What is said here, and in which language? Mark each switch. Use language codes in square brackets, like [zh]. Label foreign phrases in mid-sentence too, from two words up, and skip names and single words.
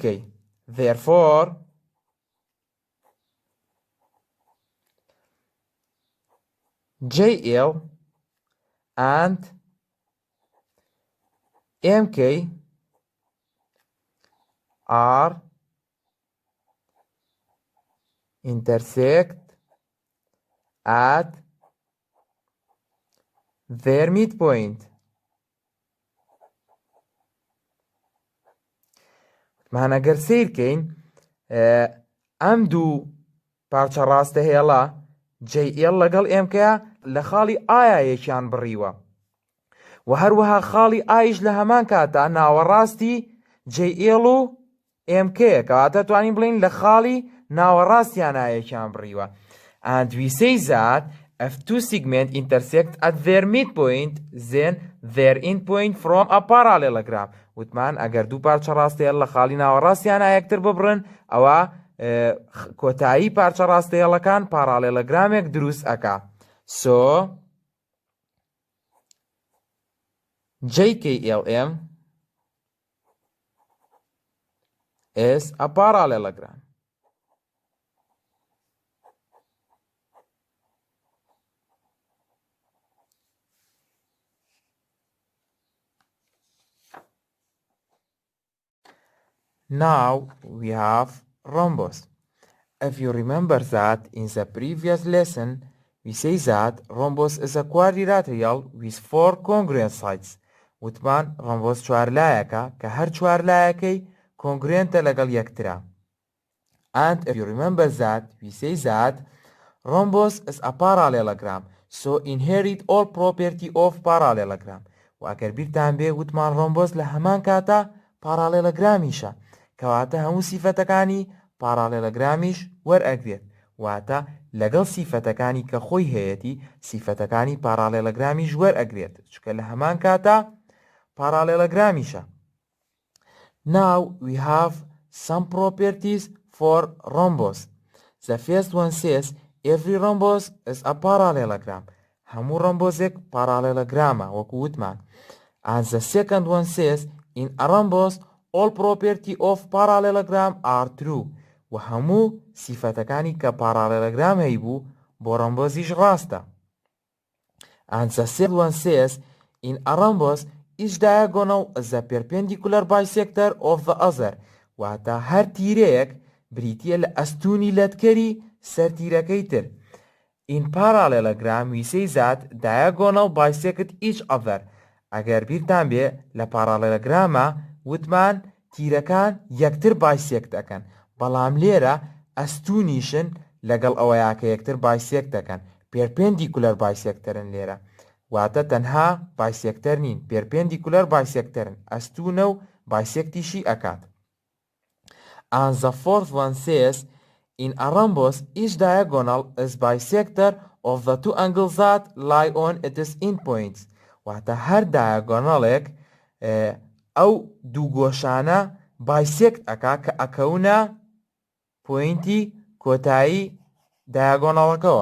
[en] Therefore, JL and MK are intersect at their midpoint. [ckb] مان ئەگەر سیرکەین ئەم دوو پارچە ڕاستەهێڵە JL لەگەڵ MKە لە خاڵی ئایا یەکیان بڕیوە و هەروەها خاڵی ئایش لە هەمان کاتە ناوەڕاستی JL و MKە کەواتە توانین بڵین لە خاڵی ناوەڕاستیانە یەکیان بڕیوە. [en] And we say that if two segments intersect at their midpoint, then their endpoint from a parallelogram. [ckb] وتمان ئەگەر دوو پارچە ڕاستەهێڵ لە خاڵی ناوەڕاستیانە یەکتر ببڕن ئەوە کۆتایی پارچە ڕاستەهێڵەکان پارالێلۆگرامێک دروست ئەکا. [en] So JKLM is a parallelogram. Now we have rhombus. If you remember that in the previous lesson, we say that rhombus is a quadrilateral with 4 congruent sides. [ckb] وتمان rhombus چوارلایەکە کە هەر چوارلایەکەی congruentە لەگەڵ یەکترا. [en] And if you remember that, we say that rhombus is a parallelogram, so inherit all property of parallelogram. [ckb] و ئەگەر بیرتان بێ وتمان rhombus لە هەمان کاتە parallelograمیشە کەواتە هەموو سیفەتەکانی parallelograمیش وەرئەگرێت واتە لەگەڵ سیفەتەکانی کە خۆی هەیەی سیفەتەکانی parallelograمیش وەرئەگرێت چکە لە هەمان کاتە parallelograمیشە. [en] Now we have some properties for rhombus. The first one says every rhombus is a parallelogram. [ckb] هەموو rhombusێک parallelogramە وەکو وتمان. [en] And the second one says in a rhombus all property of parallelogram are true. [ckb] و هەموو سیفەتەکانی کە parallelogram هەیبوو بۆ rhombusیش ڕاستە. [en] And the third one says in a rhombus each diagonal is a perpendicular bisector of the other. [ckb] واتە هەر تیرەیەک بریتیە لە ئەستوونی لەتکەری سەرتیرەکەی تر. [en] In parallelogram we say that diagonal bisect each other. [ckb] ئەگەر بیرتان بێ لە parallelogramە وتمان تیرەکان یەکتر bisect دەکەن بەڵام لێرە ئەستوونیشن لەگەڵ ئەوەیە کە یەکتر bisect دەکەن [en] perpendicular bisectorن [ckb] لێرە واتە تەنها bisector نین [en] perpendicular bisectorن [ckb] ئەستوونە و bisectiشی ئەکات. [en] And the fourth one says in a rhombus each diagonal is bisector of the two angles that lie on its endpoints. [ckb] واتە هەر diagonalێک ئەو دوو گۆشانە bisect ئەکا کە ئەکەونە پۆینتی کۆتایی diagonalەکەوە.